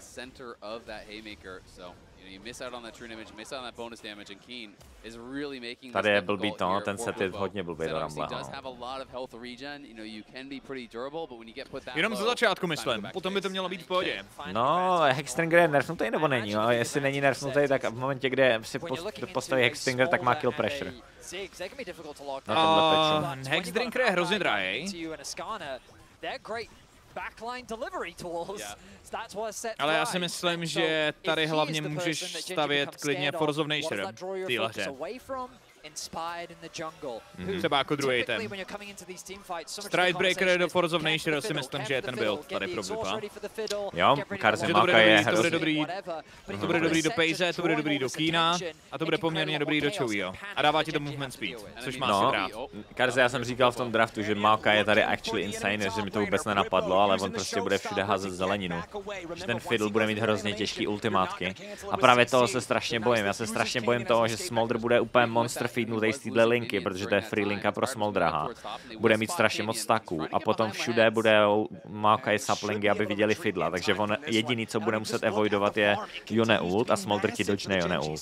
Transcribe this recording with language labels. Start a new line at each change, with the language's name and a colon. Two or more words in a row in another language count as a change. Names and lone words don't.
Czech: Tady je blbý to, ten set je hodně blbý do Rumble. Jenom ze začátku myslím, potom by to mělo být v pohodě. No, Hexstringer je nerfnutý nebo není? No, jestli není nerfnutý, tak v momentě, kde si postaví Hexstringer, tak má
English: kill pressure.
Czech: Hexstringer je hrozně drahý. Ale já si myslím, že tady hlavně můžeš stavět klidně Force of Nature v téhle hře. Třeba jako druhý ten. Stridebreaker do Force of Nature si myslím, že je ten build tady pro Vipa. Jo, Karzy Maka je hrozně. To bude dobrý do Pejze, to bude dobrý do Keena a to bude poměrně dobrý do Chovyho. A dává ti to
English: movement speed,
Czech: což má si rád. Karzy, já jsem říkal v tom draftu, že Maka je tady
English: actually insane,
Czech: že mi to vůbec nenapadlo, ale on prostě bude všude házet zeleninu. Že ten Fiddle bude mít hrozně těžký ultimátky. A právě toho se strašně bojím. Já se strašně bojím toho, že Smoldr bude úplně monster feednutý z téhle linky, protože to je free linka pro Smoldraha. Bude mít strašně moc staků a potom všude bude Maokai saplingy, aby viděli Fiddla, takže on jediný, co bude muset avoidovat, je Yone ult a Smoldr ti dodge Yone ult.